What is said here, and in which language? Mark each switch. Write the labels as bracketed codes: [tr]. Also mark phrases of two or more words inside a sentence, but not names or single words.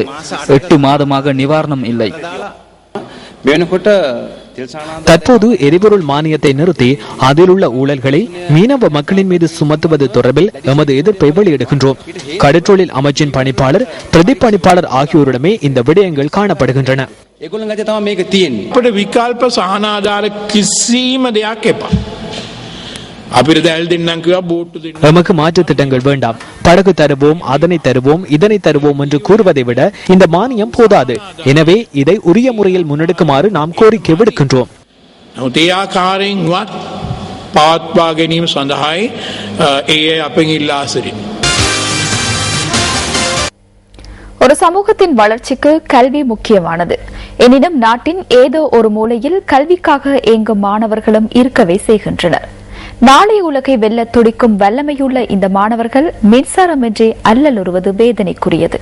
[ta] 8 மாதமாக நிவாரணம் இல்லை. தற்போது எரிபொருள் மானியத்தை நிறுத்தி அதில் உள்ள ஊழல்களை மீனவ மக்களின் மீது சுமத்துவது தொடர்பில் எமது எதிர்ப்பை வெளியிடுகின்றோம். கடற்றொழில் அமைச்சின் பணிப்பாளர், பிரதி பணிப்பாளர் ஆகியோரிடமே இந்த விடயங்கள் காணப்படுகின்றன. [si] විකල්ප සහනාධාර කිසිම දෙයක් එපා. අපිට දැල් දෙන්නම් කිව්වා බෝට්ටු දෙන්න. [ta] நமக்கு மாற்று திட்டங்கள் வேண்டாம். படகு தருவோம், அதனை தருவோம், இதனை தருவோம் என்று கூறுவதை விட இந்த மானியம் போதாது. எனவே இதை உரிய முறையில் முன்னெடுக்குமாறு நாம் கோரிக்கை விடுக்கின்றோம். [si] ඒ ආකාරයෙන්වත් පවත්වා ගැනීම සඳහායි ඒ අපෙන් ඉල්ලා සිටිනවා. [ta] ஒரு சமூகத்தின் வளர்ச்சிக்கு கல்வி முக்கியமானது. எனினும் நாட்டின் ஏதோ ஒரு மூலையில் கல்விக்காக ஏங்கும் மாணவர்களும் இருக்கவே செய்கின்றனர். நாளைய உலகை வெல்ல துடிக்கும் வல்லமையுள்ள இந்த மாணவர்கள் மின்சாரமின்றி அல்லலுறுவது வேதனைக்குரியது.